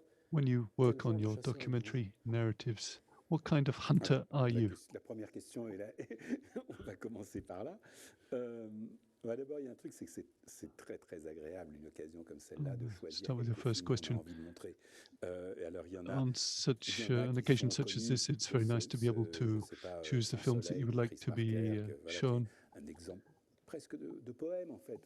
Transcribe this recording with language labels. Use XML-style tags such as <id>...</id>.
<en>When you work on your documentary narratives, what kind of hunter are you?</en> <fr>La première question est là. On va commencer par là. D'abord, il y a un truc, c'est que c'est très très agréable une occasion comme celle-là de choisir.</fr> <en>Start with the first question.</en> <fr>Envie de montrer. Alors, il y en a.</fr> <en>On such an occasion such as this, it's very nice to be able to choose the films that you would like to be shown.</en> <fr>Un exemple presque de poème en fait.</fr>